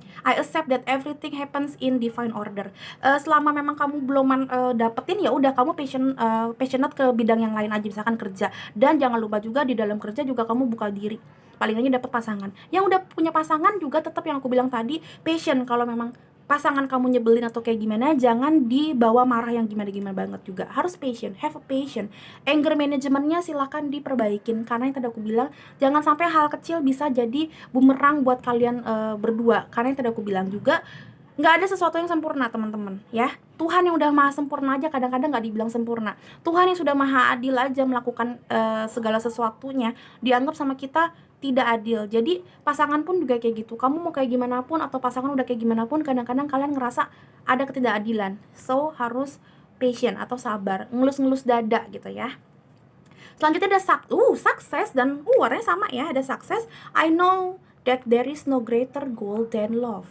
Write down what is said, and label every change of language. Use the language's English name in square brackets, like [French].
[English] I accept that everything happens in divine order. [Indonesian] Selama memang kamu belum dapetin, ya udah kamu passionate ke bidang yang lain aja, misalkan kerja. Dan jangan lupa juga di dalam kerja juga kamu buka diri, paling aja dapet pasangan. Yang udah punya pasangan juga tetap yang aku bilang tadi, passion. Kalau memang pasangan kamu nyebelin atau kayak gimana, jangan dibawa marah yang gimana-gimana banget juga. Harus patient, [English] have a patient. [Indonesian] Anger managementnya silahkan diperbaikin, karena yang tadi aku bilang, jangan sampai hal kecil bisa jadi bumerang buat kalian berdua. Karena yang tadi aku bilang juga, nggak ada sesuatu yang sempurna teman-teman ya. Tuhan yang udah maha sempurna aja kadang-kadang nggak dibilang sempurna. Tuhan yang sudah maha adil aja melakukan segala sesuatunya dianggap sama kita tidak adil. Jadi pasangan pun juga kayak gitu. Kamu mau kayak gimana pun atau pasangan udah kayak gimana pun, kadang-kadang kalian ngerasa ada ketidakadilan. So harus patient atau sabar, ngelus-ngelus dada gitu ya. Selanjutnya ada sukses dan warnanya sama ya, ada sukses. [English] I know that there is no greater goal than love.